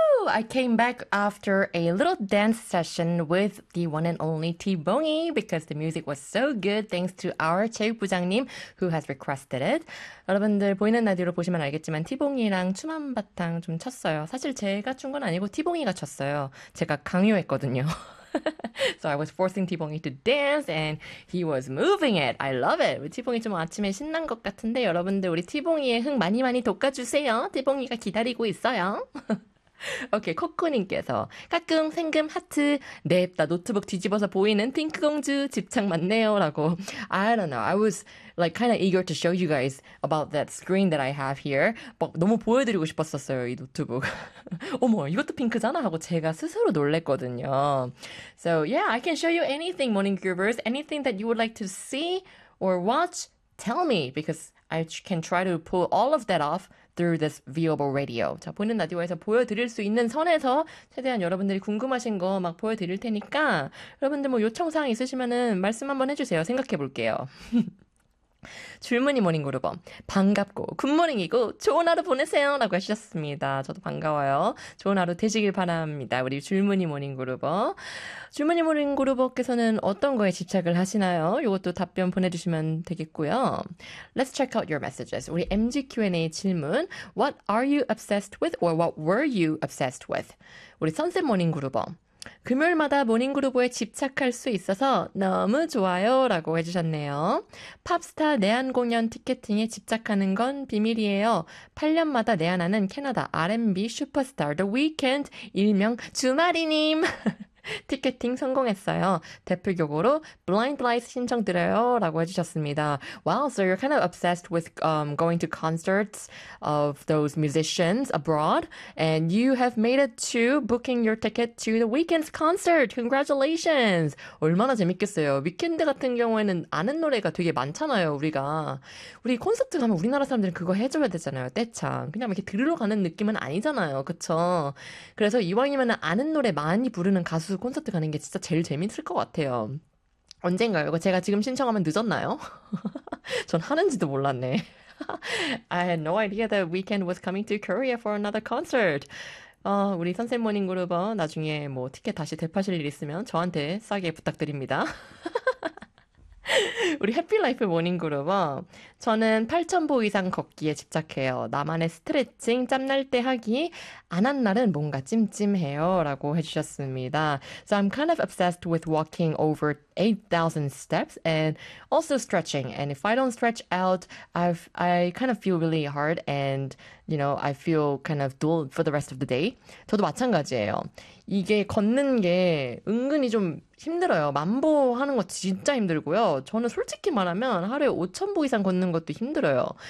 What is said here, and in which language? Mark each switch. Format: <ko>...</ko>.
<en>I came back after a little dance session with the one and only T-Bongi because the music was so good thanks to our 체육부장님 who has requested it.</en> <ko>여러분들 보이는 라디오로 보시면 알겠지만 T-Bongi랑 춤 한 바탕 좀 췄어요. 사실 제가 춘 건 아니고 T-Bongi가 췄어요. 제가 강요했거든요.</ko> <en>So I was forcing T-Bongi to dance and he was moving it. I love it.</en> <ko>T-Bongi 좀 아침에 신난 것 같은데 여러분들 우리 T-Bongi의 흥 많이 많이 돋궈주세요. T-Bongi가 기다리고 있어요.</ko> <en>Okay,</en> <ko>코코님께서 가끔 생금 하트 냅다 노트북 뒤집어서 보이는 핑크공주 집착 맞네요 라고</ko> <en>I don't know. I was like kind of eager to show you guys about that screen that I have here.</en> <ko>막 너무 보여드리고 싶었었어요, 이 노트북. 어머, 이것도 핑크잖아 하고 제가 스스로 놀랬거든요.</ko> <en>So yeah, I can show you anything, Morning Groovers. Anything that you would like to see or watch, tell me because I can try to pull all of that off through this viewable radio.</en> <ko>자, 보는 라디오에서 보여드릴 수 있는 선에서 최대한 여러분들이 궁금하신 거 막 보여드릴 테니까 여러분들 뭐 요청사항 있으시면은 말씀 한번 해주세요. 생각해 볼게요. 줄무늬 모닝 그룹 반갑고 굿모닝이고 좋은 하루 보내세요 라고 하셨습니다. 저도 반가워요. 좋은 하루 되시길 바랍니다. 우리 줄무늬 모닝 그룹 줄무늬 모닝 그룹께서는 어떤 거에 집착을 하시나요? 이것도 답변 보내주시면 되겠고요.</ko> <en>Let's check out your messages.</en> <ko>우리 MG Q&A 질문</ko> <en>What are you obsessed with or what were you obsessed with?</en> <ko>우리 선셋 모닝 그룹 금요일마다 모닝그루브에 집착할 수 있어서 너무 좋아요 라고 해주셨네요. 팝스타 내한공연 티켓팅에 집착하는 건 비밀이에요. 8년마다 내한하는 캐나다 R&B 슈퍼스타 The Weeknd 일명 주말이님 티켓팅 성공했어요. 대표곡으로 Blind Lights 신청드려요 라고 해주셨습니다.</ko> <en>Wow, so you're kind of obsessed with going to concerts of those musicians abroad and you have made it to booking your ticket to the Weeknd's concert. Congratulations!</en> <ko>얼마나 재밌겠어요. 위켄드 같은 경우에는 아는 노래가 되게 많잖아요, 우리가. 우리 콘서트 가면 우리나라 사람들은 그거 해줘야 되잖아요, 떼창. 그냥 이렇게 들으러 가는 느낌은 아니잖아요, 그쵸? 그래서 이왕이면 아는 노래 많이 부르는 가수 콘서트 가는 게 진짜 제일 재밌을 것 같아요. 언젠가요? 이거 제가 지금 신청하면 늦었나요? 전 하는지도 몰랐네.</ko> <en>I had no idea that Weeknd was coming to Korea for another concert.</en> <ko>우리 선생 모닝 그룹 나중에 뭐 티켓 다시 되파실 일 있으면 저한테 싸게 부탁드립니다. 우리 해피라이프 모닝그룹 저는 8000보 이상 걷기에 집착해요. 나만의 스트레칭 짬날 때 하기 안 한 날은 뭔가 찜찜해요 라고 해주셨습니다.</ko> <en>So I'm kind of obsessed with walking over 8000 steps and also stretching. And if I don't stretch out, I kind of feel really hard and you know, I feel kind of dull for the rest of the day.</en> <ko>저도 마찬가지예요. 이게 걷는 게 은근히 좀 힘들어요. 만보 하는 거 진짜 힘들고요. 저는 솔직히 말하면 하루에 5000보 이상 걷는 것도 힘들어요.</ko>